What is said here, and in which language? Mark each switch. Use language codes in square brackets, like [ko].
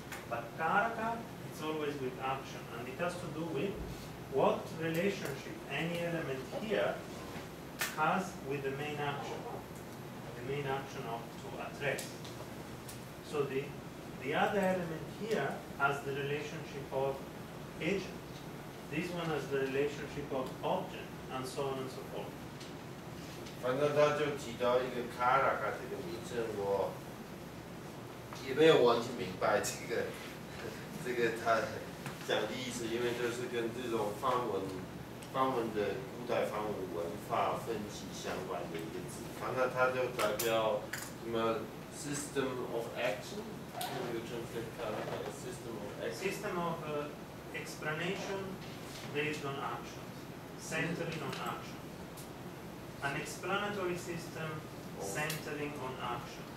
[en] But Karaka, it's always with action. And it has to do with what relationship any element here has with the main action of to address. So the other element here has the relationship of agent. This one has the relationship of object, and so on and so forth. [zh] 反正他就提到一个 karaka 这个名称，我也没有完全明白这个他讲的意思，因为这是跟这种梵文的古代梵文文化分析相关的一个字。反正它就代表什么 [en] system of action， you translate karaka as system of action。 System of explanation based on actions, centering on actions. An explanatory system centering on actions.